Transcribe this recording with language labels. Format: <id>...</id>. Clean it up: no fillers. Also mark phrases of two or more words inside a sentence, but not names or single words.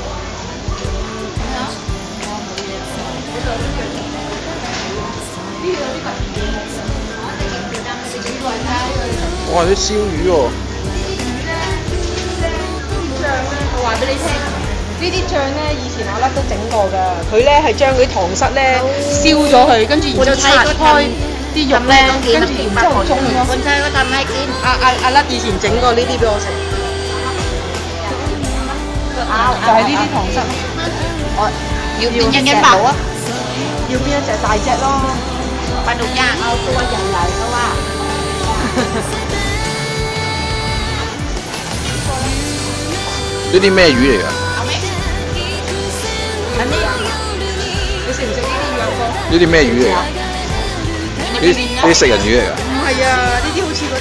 <yue>哇！啲燒魚喎。我話俾你聽，呢啲醬咧以前阿粒都整過㗎。佢咧係將嗰啲糖室咧燒咗佢，跟住然之後拆開啲肉咧，跟住然之後中咯。</yue> <th>คนไทยก็ทำให้กิน</th> <yue>阿粒以前整過呢啲俾我食。就係呢啲糖室。我要邊一隻啊？要邊一隻大隻咯？</yue> <th>ปลาดุกย่างเอาตัวใหญ่ๆเพราะว่า</th> <yue>呢啲咩魚嚟㗎？你食唔食呢啲魚啊哥？呢啲咩魚嚟㗎？呢啲食人魚嚟㗎？唔係啊，呢啲好似嗰啲</yue>